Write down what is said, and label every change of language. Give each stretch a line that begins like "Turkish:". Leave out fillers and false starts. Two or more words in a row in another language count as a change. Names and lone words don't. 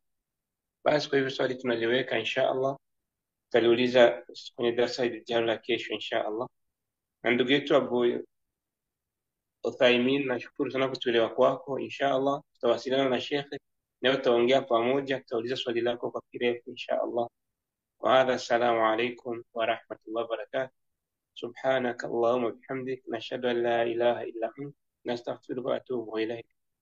Swahili: Basi kwa hivyo swali tunaliweka
Arabic: إن شاء الله,
Swahili: tutaliuliza kwenye darasa lijalo la kesho
Arabic: إن شاء الله.
Swahili: Na ndugu yetu Abu Uthaimin, nashukuru sana kutuelewa kwako.
Arabic: إن شاء الله
Swahili: tutawasiliana na Sheikh na tutaongea pamoja, tutauliza swali lako kwa kirefu
Arabic: إن شاء الله. وهذا، السلام عليكم ورحمة الله وبركاته. سبحانك اللهم وبحمدك نشهد أن لا إله إلا أنت نستغفرك ونتوب إليك.